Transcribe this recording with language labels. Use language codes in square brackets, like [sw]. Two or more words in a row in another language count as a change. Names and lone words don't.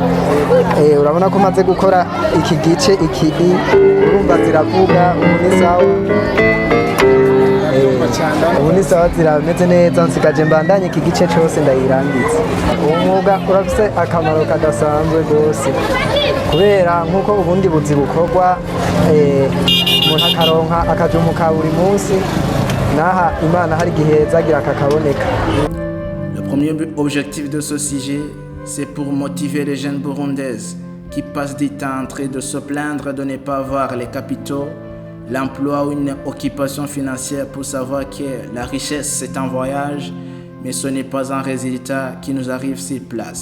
[rn] Urabona ko maze gukora iki gice ikidi urumva ziravuga ubu ni sawa zirameze neza, nsigaje mbandanye iki gice cyose ndayirangiza. Umwuga urafise akamaro kadasanzwe rwose kubera nk'uko ubundi buzi bukorwa umuntu akaronka akajumu ka buri munsi, naha Imana hari igihe zagira kakaboneka. [fr] Le premier objectif de ce sujet, c'est pour motiver les jeunes burundaises qui passent du temps en train de se plaindre de ne pas avoir les capitaux, l'emploi ou une occupation financière pour savoir que la richesse c'est un voyage, mais ce n'est pas un résultat qui nous arrive sur place.